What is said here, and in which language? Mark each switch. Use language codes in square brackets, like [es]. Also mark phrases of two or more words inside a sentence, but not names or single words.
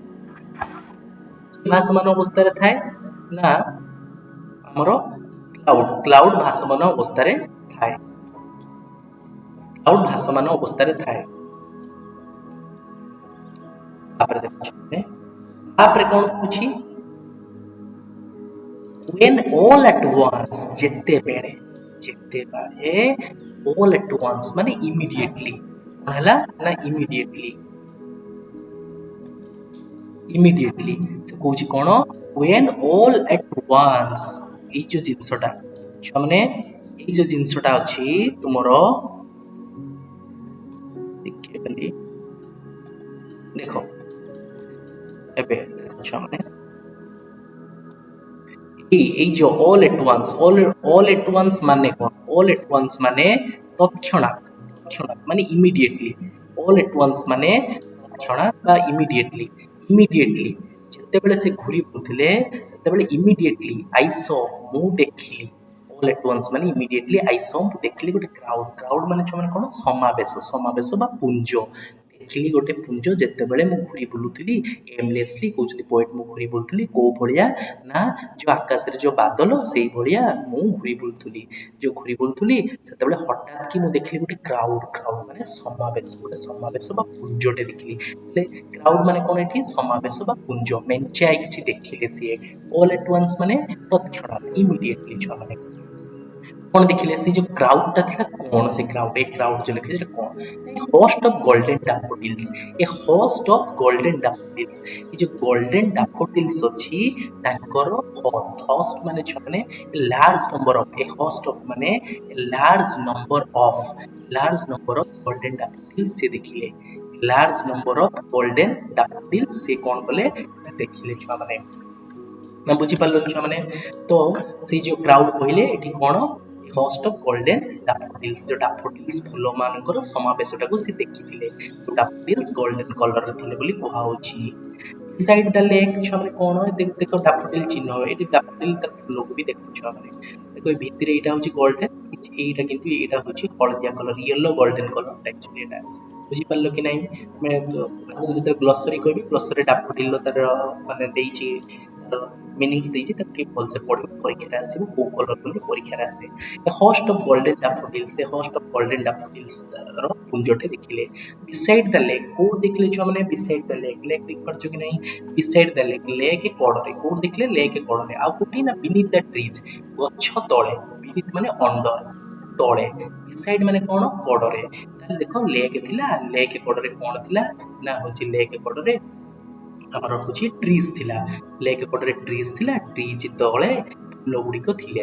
[or] ଭାସମାନ ଅବସ୍ଥାରେ ଥାଏ? ନା ଆମର କ୍ଲାଉଡ୍ ଭାସମାନ ଅବସ୍ଥାରେ ଥାଏ। କ୍ଲାଉଡ୍ ଭାସମାନ ଅବସ୍ଥାରେ ଥାଏ। ତାପରେ ଦେଖୁଛନ୍ତି, ତାପରେ କ'ଣ କହୁଛି? [en] when all at once, ଯେତେବେଳେ all at once ମାନେ immediately। [or] କ'ଣ ହେଲା? ନା immediately ସେ କହୁଛି କ'ଣ? [en] when all at once, [or] ଏଇ ଯୋଉ ଜିନିଷଟା ମାନେ ଏଇ ଯୋଉ ଜିନିଷଟା ଅଛି ତୁମର, ଦେଖ ଏବେ ଦେଖ ଛୁଆମାନେ, ଏଇ ଯୋଉ [en] all at once [or] ମାନେ କ'ଣ? [en] all at once [or] ମାନେ ତତ୍କ୍ଷଣାତ୍ ମାନେ [en] immediately। all at once [or] ମାନେ ତତ୍କ୍ଷଣାତ୍ ବା [en] immediately। [or] ଯେତେବେଳେ ସେ ଘୁରି ବୁଲୁଥିଲେ ସେତେବେଳେ [en] immediately I saw, [or] ମୁଁ ଦେଖିଲି। [en] all at once ମାନେ immediately I saw, [or] ମୁଁ ଦେଖିଲି ଗୋଟେ କ୍ରାଉଡ୍ ମାନେ ଛୁଆମାନେ କ'ଣ? ସମାବେଶ ବା ପୁଞ୍ଜ। ଦେଖିଲି ଗୋଟେ ପୁଞ୍ଜ ଯେତେବେଳେ ମୁଁ ଘୁରି ବୁଲୁଥିଲି ଏମଲେସଲି, କହୁଛନ୍ତି ପୋଏଟ୍, ମୁଁ ଘୁରି ବୁଲୁଥିଲି କୋଉ ଭଳିଆ? ନା ଯୋଉ ଆକାଶରେ ଯୋଉ ବାଦଲ ସେଇ ଭଳିଆ ମୁଁ ଘୁରି ବୁଲୁଥିଲି। ସେତେବେଳେ ହଠାତ୍ କି ମୁଁ ଦେଖିଲି ଗୋଟେ କ୍ରାଉଡ୍ ମାନେ ଗୋଟେ ସମାବେଶ ବା ପୁଞ୍ଜଟେ ଦେଖିଲି। ହେଲେ କ୍ରାଉଡ୍ ମାନେ କ'ଣ? ଏଠି ସମାବେଶ ବା ପୁଞ୍ଜ, ମେଞ୍ଚାଏ କିଛି ଦେଖିଲେ ସିଏ। [en] all at once [or] ମାନେ ତତ୍କ୍ଷଣାତ୍, immediately। ଛୁଆମାନେ କ'ଣ ଦେଖିଲେ? ସେ ଯୋଉ କ୍ରାଉଡଟା ଥିଲା, କ'ଣ ସେ କ୍ରାଉଡ୍? ଏ କ୍ରାଉଡ୍ ଯୋଉ ଲେଖିଲେ ସେଟା କ'ଣ? [en] host of golden daffodils। ଏ host of golden daffodils, [or] ଏ ଯୋଉ [en] golden daffodils [or] ଅଛି ତାଙ୍କର [en] host [or] ମାନେ ଛୁଆମାନେ [en] large number of, ଏ host of ମାନେ large number of golden daffodils [or] ସେ ଦେଖିଲେ। [en] large number of golden daffodils [or] ସେ କ'ଣ କଲେ? ଦେଖିଲେ ଛୁଆମାନେ। ନା ବୁଝିପାରିଲ ଛୁଆମାନେ? ତ ସେଇ ଯୋଉ କ୍ରାଉଡ୍ କହିଲେ ଏଠି କ'ଣ? [en] host of golden daffodils, [or] ଯୋଉ daffodils ଫୁଲ ମାନଙ୍କର ସମାବେଶଟାକୁ ସେ ଦେଖିଥିଲେ। [en] daffodils golden [or] କଲରରେ ଥିଲେ ବୋଲି କୁହାହଉଛି। [en] beside the lake, [or] ଛୁଆମାନେ କ'ଣ? ଦେଖ daffodil ଚିହ୍ନ, ଏଠି daffodil ତା ଫୁଲକୁ ବି ଦେଖ ଛୁଆମାନେ। ଦେଖ ଏ ଭିତରେ ଏଇଟା ହଉଛି ଗୋଲ୍ଡେନ, ଏଇଟା କିନ୍ତୁ ଏଇଟା ହଉଛି ହଳଦିଆ କଲର, [en] yellow golden [or] କଲରଟା ଆକ୍ଚୁଆଲି ଏଇଟା। ବୁଝିପାରିଲ କି ନାହିଁ? ମୁଁ ଯେତେବେଳେ ଗ୍ଲସରୀ କହିବି, ଗ୍ଲସରୀ daffodil ତାର ମାନେ ଦେଇଛି, ମିନିଙ୍ଗସ୍ ଦେଇଛି, ତାକୁ ଟିକେ ଭଲସେ ପଢିବ, ପରୀକ୍ଷାରେ ଆସିବ କୋଉ କଲର ବୋଲି ପରୀକ୍ଷାରେ ଆସେ। [en] host of golden daffodils, ସେ host of golden daffodils [or] ର ପୁଞ୍ଜଟେ ଦେଖିଲେ। [en] beside the lake, [or] କୋଉଠି ଦେଖିଲେ ଛୁଆମାନେ? [en] beside the lake [or] ଦେଖିପାରୁଛ କି ନାହିଁ? [en] beside the lake, [or] ଲେକ୍ କଡ଼ରେ। କୋଉଠି ଦେଖିଲେ? ଲେକ୍ କଡ଼ରେ। ଆଉ କୋଉଠି? [en] ନା beneath the trees, [or] ଗଛ ତଳେ। beneath ମାନେ under, ତଳେ। beside ମାନେ କ'ଣ? କଡ଼ରେ। ତାହେଲେ ଦେଖ ଲେକ୍ ଥିଲା, ଲେକ୍ କଡ଼ରେ କ'ଣ ଥିଲା? ନା ହଉଛି ଲେକ୍ କଡ଼ରେ ଆମର ହଉଛି ଟ୍ରିଜ୍ ଥିଲା। ଲେକ୍ କଡ଼ରେ ଟ୍ରିଜ୍ ଥିଲା, ଟ୍ରିଜ୍ ତଳେ ଫୁଲ ଗୁଡ଼ିକ ଥିଲେ।